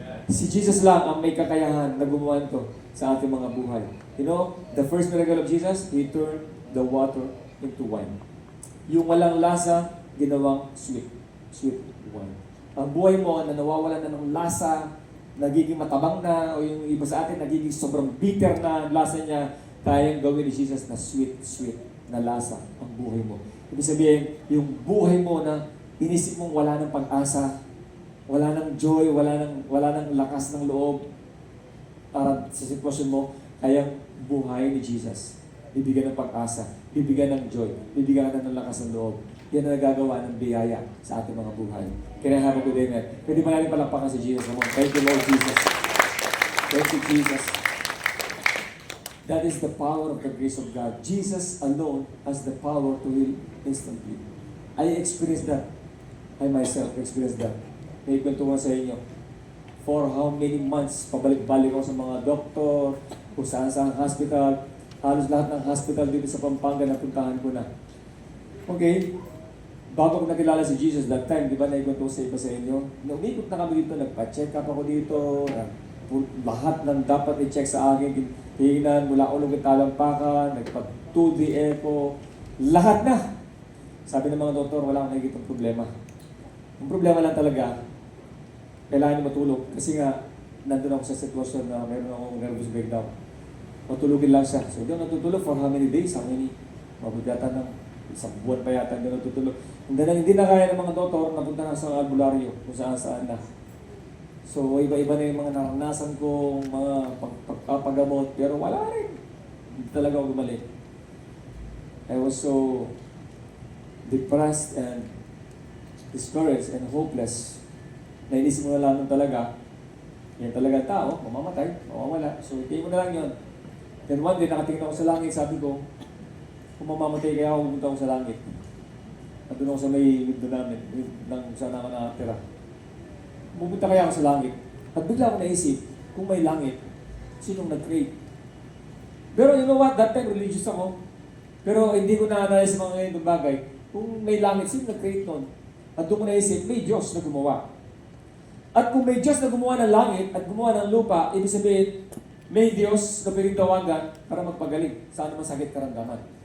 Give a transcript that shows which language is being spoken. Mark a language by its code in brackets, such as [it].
[tl] Si Jesus lang ang may kakayahan na gumawa ito sa ating mga buhay. [en] You know, the first miracle of Jesus, He turned the water into wine. [tl] Yung walang lasa, ginawang sweet wine. Ang buhay mo na nawawalan na ng lasa, nagiging matabang na, o yung iba sa atin nagiging sobrang bitter na ang lasa niya, kayang gawin ni Jesus na sweet na lasa ang buhay mo. Ibig sabihin, yung buhay mo na inisip mong wala ng pag-asa, wala ng joy, wala ng lakas ng loob para sa sitwasyon mo, kayang buhay ni Jesus. Bibigyan ng pag-asa, bibigyan ng joy, bibigyan ka ng lakas ng loob. Yan ang nagagawa ng biyaya sa ating mga buhay. [en] Kaya have a good amen. [tl] Pwede ba natin palakpakan si [en] Jesus? Come on. Thank you, Lord Jesus. Thank you, Jesus. That is the power of the grace of God. Jesus alone has the power to heal instantly. I experienced that. I myself experienced that. [tl] May kwento ko sa inyo. [en] For how many months, [tl] pabalik-balik ako sa mga doktor, kung saan-saan hospital, halos lahat ng hospital dito sa Pampanga napuntahan ko na. Okay, bago ko nakilala si Jesus [en] that time, [tl] di ba naikwento ko sa iba sa inyo? Umikot na kami dito, nagpa-check up ako dito, lahat ng dapat i-check sa akin, tingnan mula ulong at talampakan, nagpa-2D echo, lahat na. Sabi ng mga doktor, wala akong nakikitang problema. Ang problema lang talaga, kailangan niyo matulog. Kasi nga, nandun ako sa sitwasyon na meron akong nervous breakdown. Matulogin lang siya. So, hindi ako natutulog [en] for how many days? How many? [tl] Mabudata ng isang buwan pa yata hindi natutulog. Hindi na kaya ng mga doktor, napunta na sa albularyo kung saan na. So, iba-iba na yung mga naranasan kong mga pagpapagamot, pero wala rin. Hindi talaga ako gumaling. [en] I was so depressed and discouraged and hopeless. [tl] Nainisip mo na lang talaga, yan talaga tao, mamamatay, mawawala. So, hindi mo na lang yun. Then one day, nakatingin ako sa langit, sabi ko, kung mamamatay kaya ako, pumunta ako sa langit. Nandun ako sa may window namin, nang saan ako nakatira. Pumunta kaya ako sa langit. At bigla ako naisip, kung may langit, sinong nag-create? [en] Pero you know what, that time religious ako. [tl] Pero hindi ko na-analyze mga ngayon ng bagay. Kung may langit, sino nag-create nun? At doon ko naisip, may Diyos na gumawa. At kung may Diyos na gumawa ng langit at gumawa ng lupa, ibig sabihin, may Diyos na piling tawagan para magpagaling sa anumang sakit karamdaman.